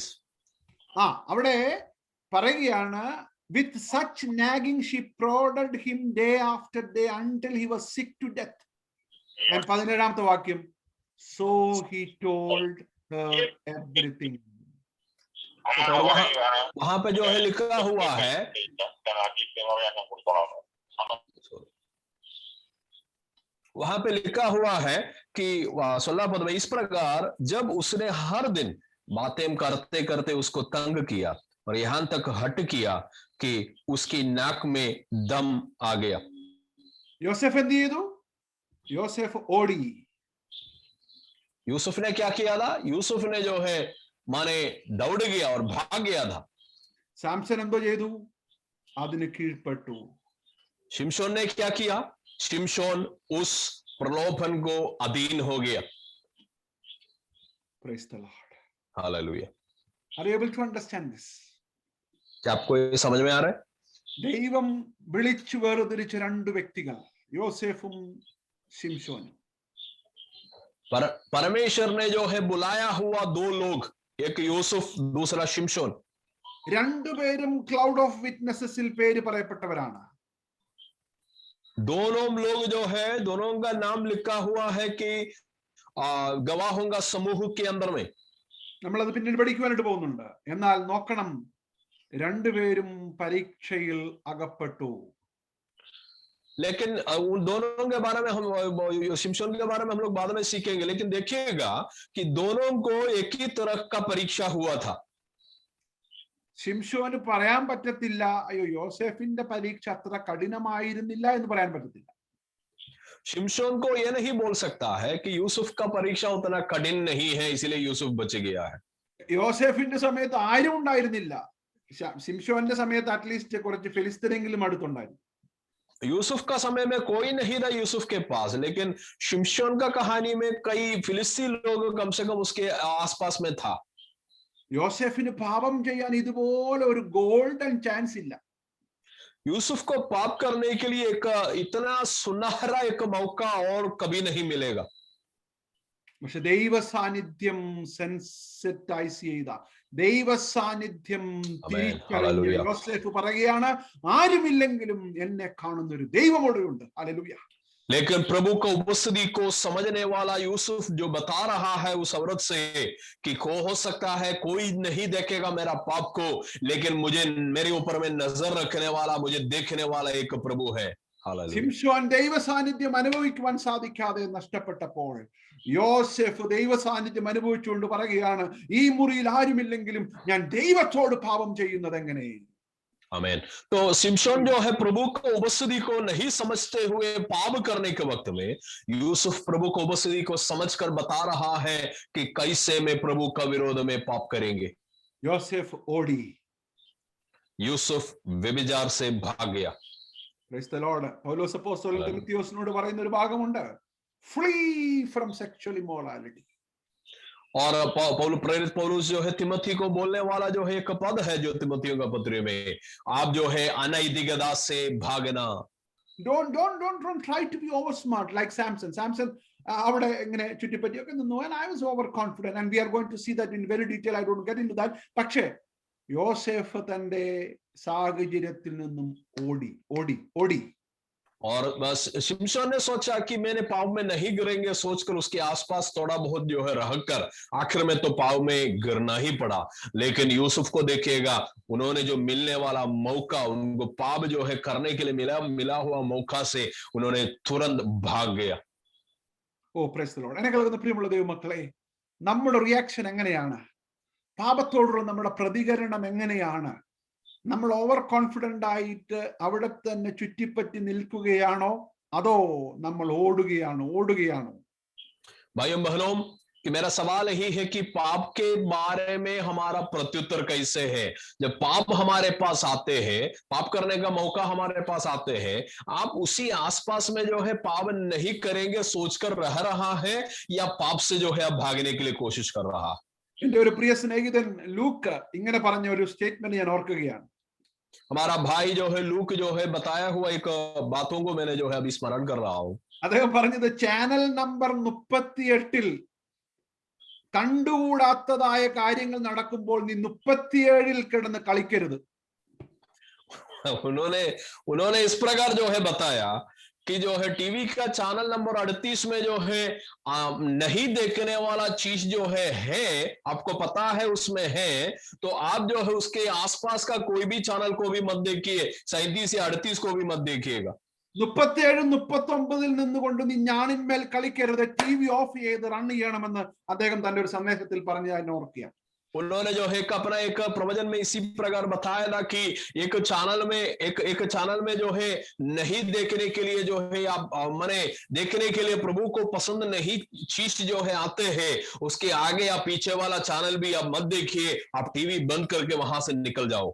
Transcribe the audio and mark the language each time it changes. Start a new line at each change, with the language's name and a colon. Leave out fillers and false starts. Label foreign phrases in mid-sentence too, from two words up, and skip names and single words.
Malayalam: അവിടെ പറയുകയാണ്,
English: with such nagging she prodded him day after day until he was sick to death.
Malayalam: And 17-ാമത്തെ വാക്യം,
English: so he told her everything.
Hindi: वहां पे जो है लिखा हुआ है, वहां पे लिखा हुआ है कि 16 पद में इस प्रकार जब उसने हर दिन बातें करते करते उसको तंग किया और यहां तक हट किया कि उसकी नाक में दम आ गया।
Malayalam: യോസെഫ് എന്ത് ചെയ്തു? യോസെഫ് ഓടി.
Hindi: यूसुफ ने क्या किया था? यूसुफ ने जो है माने दौड़ गया और भाग गया था।
Malayalam: സാംസൺ എന്തോ ചെയ്തു? അതിന് കീഴ്പ്പെട്ടു.
Hindi: शिमशोन ने क्या किया? शिमशोन उस प्रलोभन को अधीन हो गया।
English: Praise the Lord.
Hindi: हालेलुया।
English: Are you able to understand this?
Hindi: क्या आपको ये समझ में आ रहा है?
Malayalam: ദൈവം വിളിച്ചു വേർതിരിച്ച രണ്ട് വ്യക്തികൾ, യോസെഫും ശിംശോനും.
Hindi: परमेश्वर ने जो है बुलाया हुआ दो लोग, एक यूसुफ, दूसरा शिमशोन।
Malayalam: രണ്ടുപേരും
English: cloud of witnesses
Malayalam: പേര് പറയപ്പെട്ടവരാണ്.
Hindi: दोनों लोग जो है, दोनों का नाम लिखा हुआ है कि गवाहों का समूह के अंदर में।
Malayalam: നമ്മളത് പിന്നീട് പഠിക്കുവാനായിട്ട് പോകുന്നുണ്ട്. എന്നാൽ നോക്കണം, രണ്ടുപേരും പരീക്ഷയിൽ അകപ്പെട്ടു.
Hindi: लेकिन उन दोनों के बारे में हम, शिमशोन के बारे में हम लोग बाद में सीखेंगे, लेकिन देखिएगा कि दोनों को एक ही तरह का परीक्षा हुआ था।
Malayalam: ശിംശോന് പറയാൻ പറ്റത്തില്ല, അയ്യോ യോസെഫിന്റെ പരീക്ഷ അത്ര കഠിനമായിരുന്നില്ല എന്ന് പറയാൻ പറ്റത്തില്ല.
Hindi: शिमशोन को यह नहीं बोल सकता है कि यूसुफ का परीक्षा उतना कठिन नहीं है इसलिए यूसुफ बच गया है।
Malayalam: യോസെഫിന്റെ സമയത്ത് ആരും ഉണ്ടായിരുന്നില്ല. ശിംശോന്റെ സമയത്ത് അറ്റ്ലീസ്റ്റ് കുറച്ച് ഫിലിസ്തീനെങ്കിലും അടുത്തുണ്ടായിരുന്നു.
Hindi: यूसुफ का समय में कोई नहीं था यूसुफ के पास, लेकिन शिमशोन का कहानी में कई फिलिस्ती लोग कम से कम उसके आसपास में था।
Malayalam: യോസെഫിന് പാപം ചെയ്യാൻ ഇതുപോലെ ഒരു
English: golden chance
Malayalam: ഇല്ല.
Hindi: यूसुफ को पाप करने के लिए एक इतना सुनहरा एक मौका और कभी नहीं मिलेगा।
Malayalam: പക്ഷെ ദൈവ സാന്നിധ്യം സെൻസിറ്റൈസ് ചെയ്ത, ദൈവ സാന്നിധ്യം തിരിച്ചറിഞ്ഞ യോസെഫ് പറയുകയാണ്, ആരുമില്ലെങ്കിലും എന്നെ കാണുന്ന ഒരു ദൈവം അവിടെയുണ്ട്. ഹല്ലേലൂയ.
Hindi: लेकिन प्रभु का उपस्थिति को समझने वाला यूसुफ जो बता रहा है उस औरत से कि हो सकता है कोई नहीं देखेगा मेरा पाप को, लेकिन मुझे, मेरे ऊपर में नजर रखने वाला, मुझे देखने वाला एक प्रभु है।
Malayalam: ശിംശോൻ ദൈവ സാന്നിധ്യം അനുഭവിക്കുവാൻ സാധിക്കാതെ നഷ്ടപ്പെട്ടപ്പോൾ യോസെഫ് ദൈവ സാന്നിധ്യം അനുഭവിച്ചുകൊണ്ട് പറയുകയാണ്, ഈ മുറിയിൽ ആരുമില്ലെങ്കിലും ഞാൻ ദൈവത്തോട് പാപം ചെയ്യുന്നത് എങ്ങനെ?
Hindi: आमीन। तो शिमशोन जो है प्रभु को उपस्थिति को नहीं समझते हुए पाप करने के वक्त में यूसुफ प्रभु को उपस्थिति को समझकर बता रहा है कि कैसे में प्रभु का विरोध में पाप करेंगे।
Malayalam: യോസെഫ് ഓടി.
Hindi: यूसुफ व्यभिचार से भाग गया।
English: Praise the Lord.
Malayalam: പൗലോസ് അപ്പോസ്തലൻ തിമോഥെയോസിനോട് പറയുന്ന ഒരു ഭാഗമുണ്ട്,
English: flee from sexual immorality.
Hindi: और प्रेरित पौलुस जो है तिमोथी को बोलने वाला जो है एक पद है जो तिमोथियों का पत्र में, आप जो है अनैतिकता से भागना।
English: Don't try to be over smart like Samson.
Malayalam: Samson അവിടെ ഇങ്ങനെ ചുറ്റിപ്പറ്റിയൊക്കെ നിന്നു,
English: and I was overconfident, and we are going to see that in very detail. I don't get into that.
Malayalam: പക്ഷേ യോസെഫ് തന്റെ സാഹചര്യത്തിൽ നിന്നും ഓടി.
Hindi: और बस शिमशोन ने सोचा कि मैंने पाव में नहीं गिरेंगे, सोचकर उसके आसपास थोड़ा बहुत जो है रहकर आखिर में तो पाव में गिरना ही पड़ा। लेकिन यूसुफ को देखिएगा, उन्होंने जो मिलने वाला मौका, उनको पाप जो है करने के लिए मिला हुआ मौका से उन्होंने तुरंत भाग गया।
English: O praise the Lord.
Malayalam: എന്നെ കേൾക്കുന്ന പ്രിയമുള്ള ദൈവമക്കളെ, നമ്മുടെ റിയാക്ഷൻ എങ്ങനെയാണ്? പാപത്തോടുള്ള നമ്മുടെ പ്രതികരണം എങ്ങനെയാണ്? നമ്മൾ
English: over confident
Malayalam: ആയിട്ട് അവിടെ തന്നെ ചുറ്റിപ്പറ്റി നിൽക്കുകയാണോ, അതോ നമ്മൾ ഓടുകയാണോ?
Hindi: भाइयों बहनों, कि मेरा सवाल यही है कि पाप के बारे में हमारा प्रत्युत्तर कैसे है? जब पाप हमारे पास आते हैं, पाप करने का मौका हमारे पास आते हैं, आप उसी आसपास में जो है पाप नहीं करेंगे सोचकर रह रहा है, या पाप से जो है आप भागने के लिए कोशिश कर रहा है?
Malayalam: എന്റെ ഒരു പ്രിയ സ്നേഹിതൻ ലൂക്ക് ഇങ്ങനെ പറഞ്ഞ ഒരു സ്റ്റേറ്റ്മെന്റ് ഞാൻ ഓർക്കുകയാണ്.
Hindi: हमारा भाई जो है लूक जो है बताया हुआ एक बातों को मैंने जो है अभी स्मरण कर रहा हूं।
Malayalam: അദ്ദേഹം പറഞ്ഞത്,
English: channel number
Malayalam: 38 കണ്ടുകൂടാത്തതായ കാര്യങ്ങൾ നടക്കുമ്പോൾ നീ 37 കിടന്ന് കളിക്കരുത്.
Hindi: उन्होंने इस प्रकार जो है बताया कि जो है टीवी का
English: channel number
Hindi: 38 में जो है नहीं देखने वाला चीज जो है आपको पता है उसमें है, तो आप जो है उसके आसपास का कोई भी चैनल को भी मत देखिए, 37 या 38 को भी मत देखिएगा।
Malayalam: 37-39 നിന്നുകൊണ്ട് നീ ഞാനിന്മേൽ കളിക്കരുത്,
English: TV off
Malayalam: ചെയ്ത് റൺ ചെയ്യണമെന്ന് അദ്ദേഹം തന്റെ ഒരു സന്ദേശത്തിൽ പറഞ്ഞ ഓർക്കുക.
Hindi: उन्होंने जो है अपना एक प्रवचन में इसी प्रकार बताया था कि एक चैनल में जो है नहीं देखने के लिए जो है आप माने देखने के लिए प्रभु को पसंद नहीं चीज जो है आते हैं, उसके आगे या पीछे वाला चैनल भी आप मत देखिए, आप टीवी बंद करके वहां से निकल जाओ।